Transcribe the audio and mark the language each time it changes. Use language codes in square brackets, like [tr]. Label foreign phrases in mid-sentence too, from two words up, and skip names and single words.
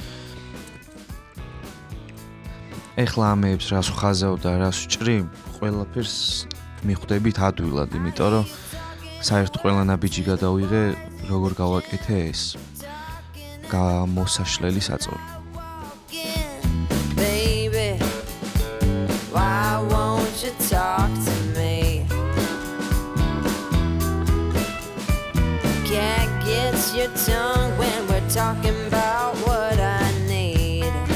[ka] ეხლა ამეებს რას ვხაზავ და რას ვჭრი, ყველაფერს მიხვდებით ადვილად, იმიტომ რომ საერთოდ ყველა ნაბიჯი გადავიღე, როგორ გავაკეთე ეს გამოსაშლელი საწოლი. [en] Baby, why won't you talk to me? Can't get your tongue when we're talking about what I need.